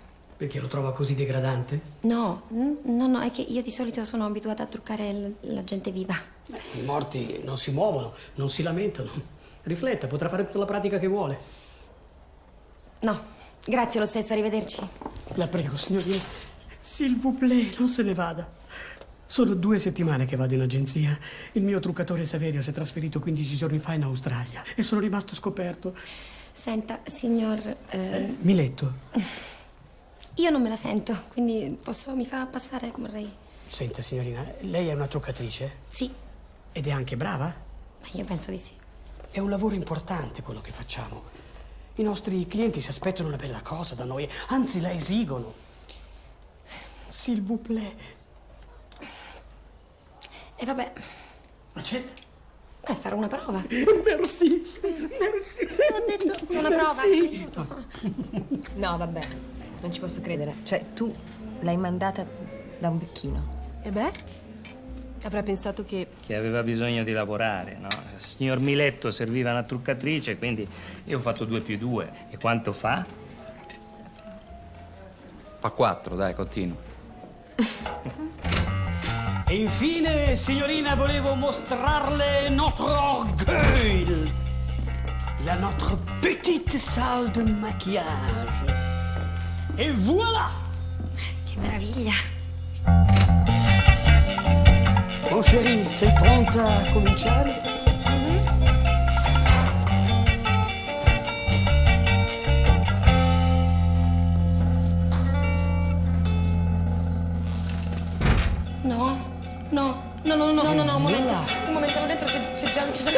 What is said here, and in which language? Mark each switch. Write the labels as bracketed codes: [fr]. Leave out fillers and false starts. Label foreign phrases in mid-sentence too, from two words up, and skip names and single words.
[it] Perché lo trova così degradante? No, no, è che io di solito sono abituata a truccare la gente viva. I morti non si muovono, non si lamentano. Rifletta, potrà fare tutta la pratica che vuole. No, grazie lo stesso, arrivederci. La prego, signorina. [fr] S'il vous plaît, [it] non se ne vada. Sono 2 settimane che vado in agenzia. Il mio truccatore Saverio si è trasferito 15 giorni fa in Australia e sono rimasto scoperto. Senta, signor... Miletto. Io non me la sento, quindi mi fa passare, vorrei... Senta, signorina, lei è una truccatrice? Sì. Ed è anche brava? Io penso di sì. È un lavoro importante quello che facciamo. I nostri clienti si aspettano una bella cosa da noi, anzi la esigono. [fr] S'il vous plaît. [it] E vabbè. Accetta? Fare una prova. [fr] Merci. [it] Ho detto una prova. Aiuto. No, vabbè, non ci posso credere. Cioè, tu l'hai mandata da un becchino. E beh, avrà pensato che... Che aveva bisogno di lavorare, no? Il signor Miletto serviva una truccatrice, quindi io ho fatto 2 più 2. E quanto fa? Fa 4, dai, continuo. E infine, signorina, volevo mostrarle [fr] notre orgueil. La notre petite salle de maquillage. Et voilà! [it] Che meraviglia! [fr] Mon chéri, [it] sei pronta a cominciare? No, un momento, là dentro c'è già...